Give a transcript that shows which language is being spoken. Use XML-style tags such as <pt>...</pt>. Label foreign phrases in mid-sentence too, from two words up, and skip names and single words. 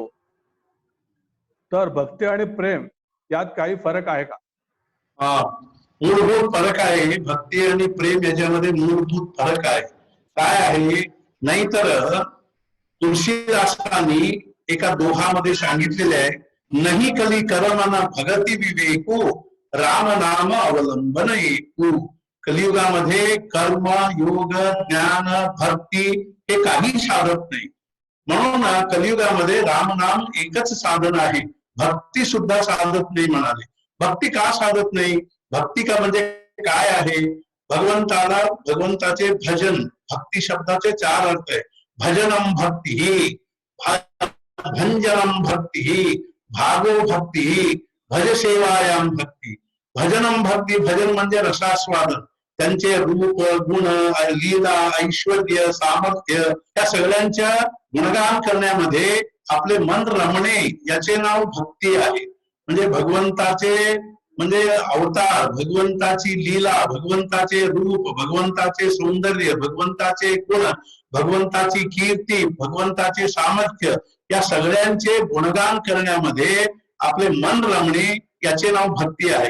<mr>तर भक्ती आणि प्रेम यात काही फरक आहे का? मूलभूत फरक आहे. भक्ती आणि प्रेम याच्यामध्ये मूलभूत फरक आहे. काय आहे? नाहीतर तुलसीदासांनी एका दोहामध्ये सांगितलेले आहे,</mr> <awa>नाही कली कर्मना भगती विवेको राम नाम अवलंबन एकू.</awa> <mr>कलियुगामध्ये कर्म, योग, ज्ञान, भक्ती हे काही साधत नाही. म्हणून कलियुगामध्ये राम नाम एकच साधन आहे. भक्ती सुद्धा साधत नाही म्हणाले. भक्ती का साधत नाही? भक्ती का म्हणजे काय आहे? भगवंताचे भजन. भक्ती शब्दाचे 4 अर्थ आहे.</mr> <sa>भजनम भक्ती, भंजनम भक्ती, भागो भक्ती, भज सेवायाम भक्ती. भजनम भक्ती,</sa> <mr>भजन म्हणजे रसास्वादन. त्यांचे रूप, गुण, लीला, ऐश्वर्य, सामर्थ्य या सगळ्यांच्या गुणगान करण्यामध्ये आपले मन रमणे याचे नाव भक्ती आहे. म्हणजे भगवंताचे म्हणजे अवतार, भगवंताची लीला, भगवंताचे रूप, भगवंताचे सौंदर्य, भगवंताचे गुण, भगवंताची कीर्ती, भगवंताचे सामर्थ्य या सगळ्यांचे गुणगान करण्यामध्ये आपले मन रमणे याचे नाव भक्ती आहे.</mr>